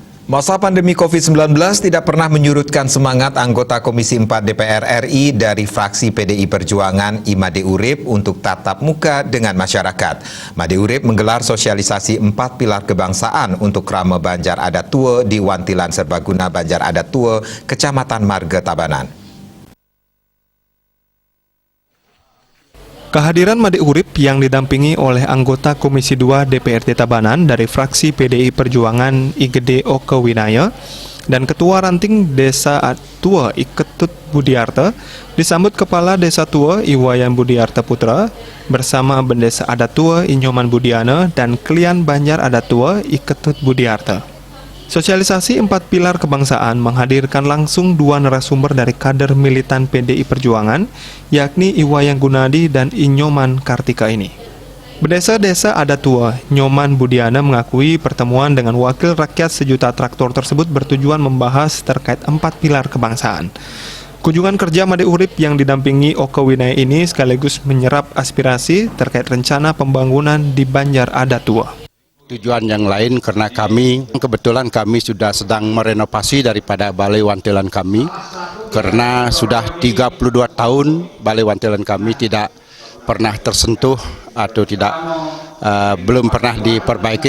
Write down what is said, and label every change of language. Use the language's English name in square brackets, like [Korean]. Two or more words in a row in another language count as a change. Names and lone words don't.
[Indonesian] Masa pandemi COVID-19 tidak pernah menyurutkan semangat anggota Komisi 4 DPR RI dari fraksi PDI Perjuangan Imade Urip untuk tatap muka dengan masyarakat. Made Urip menggelar sosialisasi 4 pilar kebangsaan untuk Krama Banjar Adat Tua di Wantilan Serbaguna Banjar Adat Tua, Kecamatan Marga Tabanan. Kehadiran Made Urip yang didampingi oleh anggota Komisi 2 DPRD Tabanan dari fraksi PDI Perjuangan Igede Oke Winaya dan Ketua Ranting Desa Tua Iketut Budiarta disambut Kepala Desa Tua Iwayan Budiarta Putra bersama Bendesa Adat Tua Inyoman Budiana dan Klian Banjar Adat Tua Iketut Budiarta. Sosialisasi 4 pilar kebangsaan menghadirkan langsung 2 narasumber dari kader militan PDI Perjuangan, yakni Iwayan Gunadi dan Inyoman Kartika ini. Bendesa Desa Adat Tua, Nyoman Budiana mengakui pertemuan dengan wakil rakyat sejuta traktor tersebut bertujuan membahas terkait 4 pilar kebangsaan. Kunjungan kerja Made Urip yang didampingi Oke Winaya ini sekaligus menyerap aspirasi terkait rencana pembangunan di Banjar Adat Tua. Tujuan yang lain karena kebetulan kami sudah sedang merenovasi daripada Balai Wantilan kami, karena sudah 32 tahun Balai Wantilan kami tidak pernah tersentuh atau belum pernah diperbaiki.